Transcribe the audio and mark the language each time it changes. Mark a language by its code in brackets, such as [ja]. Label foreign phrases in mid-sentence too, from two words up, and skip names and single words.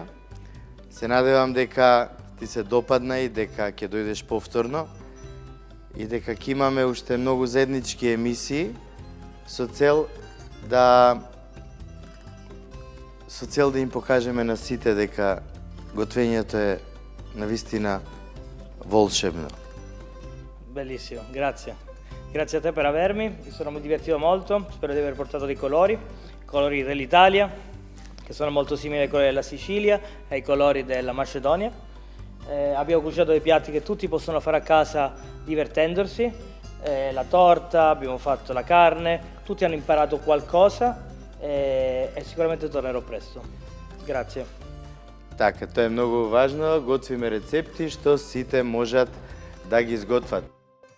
[mk] Се надевам дека ти се допадна и дека ќе дојдеш повторно и дека ќе имаме уште многу заеднички емисии со цел да им покажеме на сите дека готвењето е навистина волшебно. [it] Bellissimo, grazie. Grazie a te per avermi, mi sono divertito molto, spero di aver portato dei colori dell'Italia, che sono molto simili ai colori della Sicilia e ai colori della Macedonia. Abbiamo cucinato dei piatti che tutti possono fare a casa divertendosi, la torta, abbiamo fatto la carne, tutti hanno imparato qualcosa e sicuramente tornerò presto. Grazie. [mk] Така, тоа е многу важно, готвиме рецепти што сите можат да ги изготват.